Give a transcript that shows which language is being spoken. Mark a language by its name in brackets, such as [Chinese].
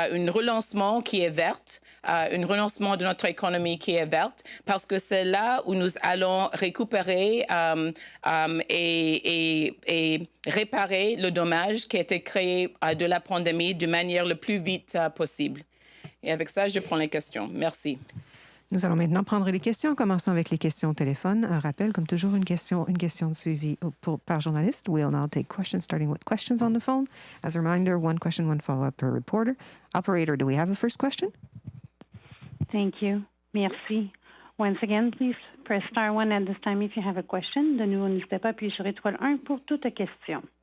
[French] relancement qui est verte, un relancement de notre économie qui est verte, parce que c'est là où nous allons récupérer et réparer le dommage qui a été créé de la pandémie de manière le plus vite possible. Et avec ça, je prends les questions. Merci. Nous allons maintenant prendre les questions, commençant avec les questions au téléphone. Un rappel, comme toujours, une question suivie par journaliste. [English] We'll now take questions, starting with questions on the phone. As a reminder, one question, one follow-up per reporter. Operator, do we have a first question? Thank you. Merci. Once again, please press star 1 at this time if you have a question. [French] De nouveau, n'hésitez pas à appuyer sur étoile 1 pour toute question.